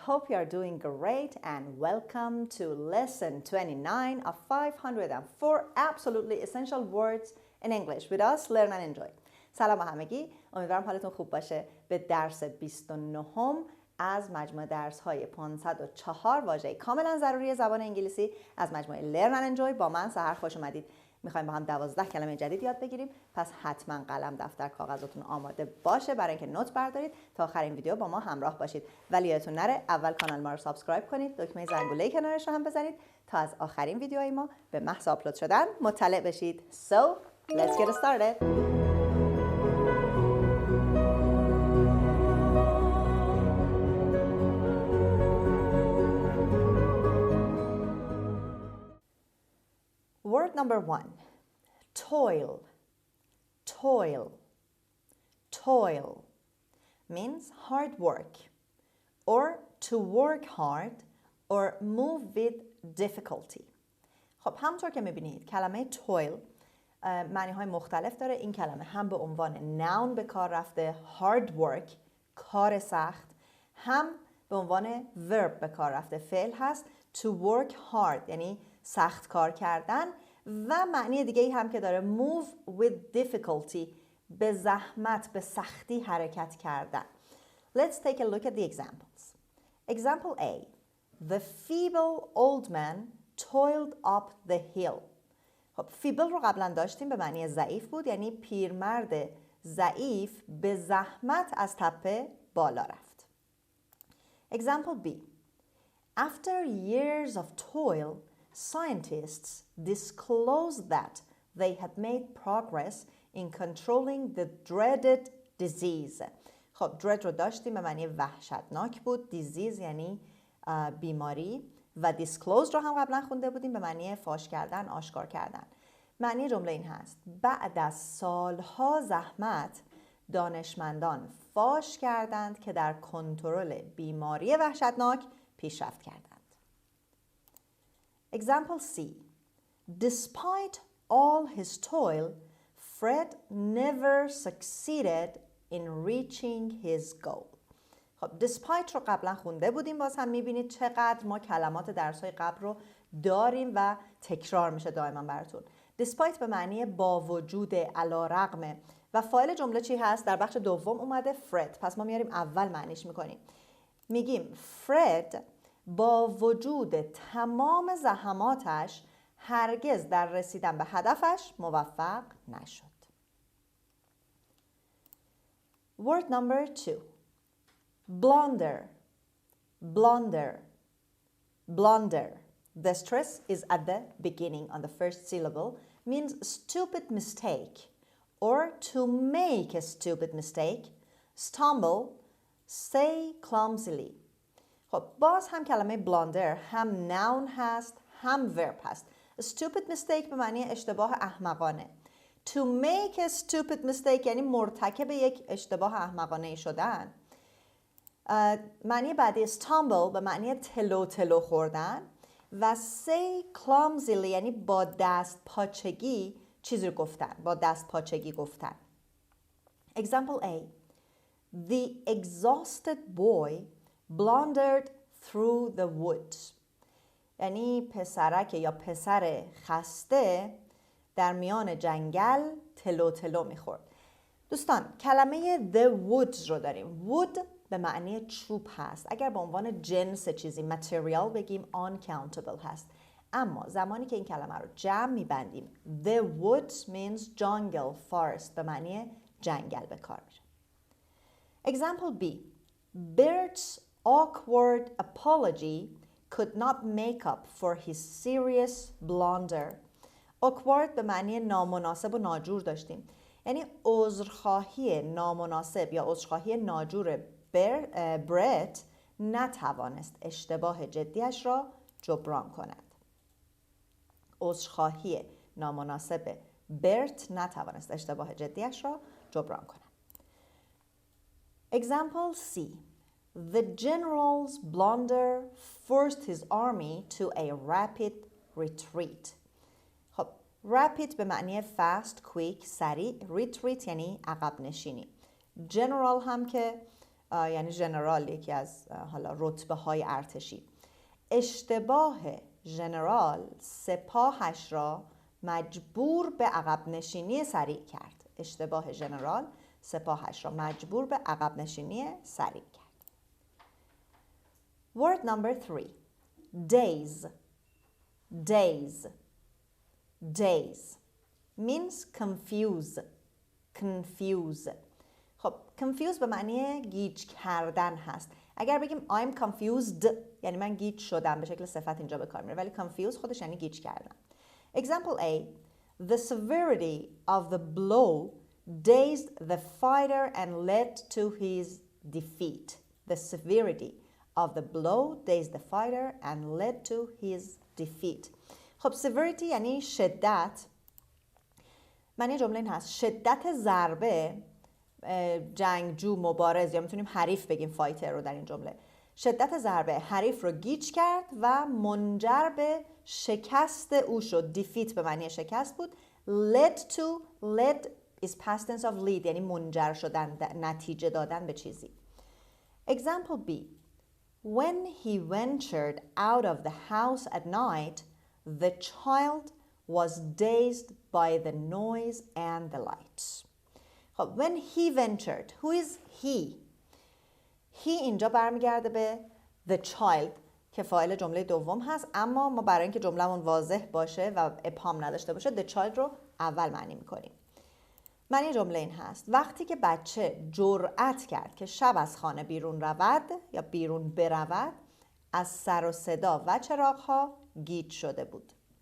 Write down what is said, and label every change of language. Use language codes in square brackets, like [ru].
[en] Hope you are doing great and welcome to lesson 29 of 504 absolutely essential words in English with us, learn and enjoy. [fa] سلام همگی، امیدوارم حالتون خوب باشه. به درس 29 از مجموعه درس‌های 504 واژه کاملا ضروری زبان انگلیسی از مجموعه learn and enjoy با من سحر خوش اومدید. میخوایم با هم 12 کلمه جدید یاد بگیریم، پس حتما قلم دفتر کاغذتون آماده باشه برای اینکه نوت بردارید تا آخر این ویدیو با ما همراه باشید. ولی یادتون نره اول کانال ما رو سابسکرایب کنید، دکمه زنگوله کنارش رو هم بزنید تا از آخرین ویدیوهای ما به محض آپلود شدن مطلع بشید. [en] So, let's get started. Word number 1, toil. Toil. Toil means hard work or to work hard or move with difficulty. [fa] خب همونطور که میبینید کلمه toil معنی های مختلف داره. این کلمه هم به عنوان noun به کار رفته [en] hard work [fa] کار سخت، هم به عنوان verb به کار رفته فعل هست [en] to work hard [fa] یعنی سخت کار کردن، و معنی دیگه ای هم که داره [en] move with difficulty [fa] به زحمت به سختی حرکت کردن. [en] Let's take a look at the examples. Example A. The feeble old man toiled up the hill. [fa] خب feeble رو قبلا داشتیم به معنی ضعیف بود، یعنی پیرمرد ضعیف به زحمت از تپه بالا رفت. [en] Example B. After years of toil, scientists disclosed that they had made progress in controlling the dreaded disease. [fa] خب dread رو داشتیم به معنی وحشتناک بود، disease یعنی بیماری، و disclosed رو هم قبلا خونده بودیم به معنی فاش کردن، آشکار کردن. معنی جمله این هست: بعد از سالها زحمت دانشمندان فاش کردند که در کنترل بیماری وحشتناک پیشرفت کردند. [en] Example C. Despite all his toil, Fred never succeeded in reaching his goal. [fa] خب despite رو قبلا خونده بودیم، باز هم میبینید چقدر ما کلمات درس‌های قبل رو داریم و تکرار میشه دائما براتون. despite به معنی با وجود، علی رغم، و فاعل جمله چی هست؟ در بخش دوم اومده فرد، پس ما میاریم اول معنیش میکنیم. میگیم فرد با وجود تمام زحماتش هرگز در رسیدن به هدفش موفق نشد. [en] Word number 2. Blunder. Blunder. Blunder. The stress is at the beginning on the first syllable, means stupid mistake or to make a stupid mistake, stumble, say clumsily. [fa] خب باز هم کلمه blunder هم noun هست هم verb هست. [en] stupid mistake [fa] به معنی اشتباه احمقانه. [en] to make a stupid mistake [fa] یعنی مرتکب یک اشتباه احمقانه شدن. معنی بعدی stumble به معنی تلو تلو خوردن، و [en] say clumsily [fa] یعنی با دست پاچگی چیزی رو گفتن، با دست پاچگی گفتن. [en] Example A. The exhausted boy blundered through the woods. [fa] یعنی پسرک یا پسر خسته در میان جنگل تلو تلو میخورد. دوستان کلمه the woods رو داریم. wood به معنی چوب هست. اگر به عنوان جنس چیزی material بگیم uncountable هست، اما زمانی که این کلمه رو جمع میبندیم [en] the woods means jungle, forest [fa] به معنی جنگل به کار میره. [en] Example B. Bert's awkward apology could not make up for his serious blunder. [fa] awkward به معنی نامناسب و ناجور داشتیم، یعنی عذرخواهی نامناسب یا عذرخواهی ناجور برت نتوانست اشتباه جدیش را جبران کند. عذرخواهی نامناسب برت نتوانست اشتباه جدیش را جبران کند. [en] Example C. The general's blunder forced his army to a rapid retreat. [fa] خب rapid به معنی [en] fast, quick, [fa] سریع، retreat یعنی عقب نشینی. general هم که یعنی ژنرال، یکی از حالا رتبه های ارتشی. اشتباه ژنرال سپاهش را مجبور به عقب نشینی سریع کرد. اشتباه ژنرال سپاهش را مجبور به عقب نشینی سریع کرد. [en] Word number 3. Daze. Daze. Daze means confuse. Confuse. [fa] خب confuse به معنی گیج کردن هست. اگر بگیم [en] I'm confused [fa] یعنی من گیج شدم، به شکل صفت اینجا به کار میره، ولی confuse خودش یعنی گیج کردن. [en] Example A. The severity of the blow dazed the fighter and led to his defeat. The severity of the blow dazed the fighter and led to his defeat. [fa] خب severity یعنی شدت. معنی جمله این هست شدت ضربه جنگجو، مبارز، یا میتونیم حریف بگیم فایتر رو در این جمله، شدت ضربه حریف رو گیج کرد و منجر به شکست او شد. defeat به معنی شکست بود. [en] led to. led is past tense of lead [fa] یعنی منجر شدن، نتیجه دادن به چیزی. [en] Example B. When he ventured out of the house at night, the child was dazed by the noise and the lights. خب when he ventured, who is he? [fa] he اینجا برمیگرده به the child که فاعل جمله دوم هست، اما ما برای اینکه جمله‌مون واضح باشه و ابهام نداشته باشه the child رو اول معنی می‌کنیم. معنی جمله این هست وقتی که بچه جرأت کرد که شب از خانه بیرون رود یا بیرون برود، از سر و صدا و چراغ‌ها گیج شده بود.